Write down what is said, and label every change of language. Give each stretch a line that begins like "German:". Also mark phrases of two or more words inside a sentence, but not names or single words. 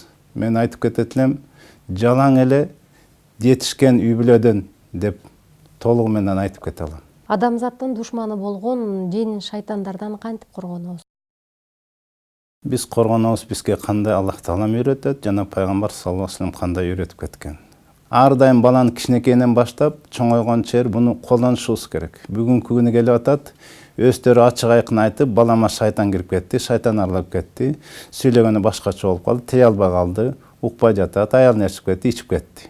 Kyrgyz: Мен айтып кетет элем, жалаң эле жетишкен үй бүлөдөн деп толугу менен айтып кете алам. Адамзаттын душманы болгон жин шайтандардан кантип коргонобуз? Биз коргонобуз бизге кандай Аллах Таалам үйрөтөт, жана пайгамбар
Arabic: صلى الله عليه وسلم
Kyrgyz: кандай үйрөтүп кеткен. Ар дайым баланы кичинекейинен баштап чоңойгончо чейин буну колдонушубуз керек. Бүгүнкү күнү келип атат, өздөрү ачык айкын айтып, балама шайтан кирип кетти, шайтан аралап кетти, сүйлөгөнү башкача болуп калды, тие албай калды, укпай жатат, аялын ээрчип кетти, ичип кетти.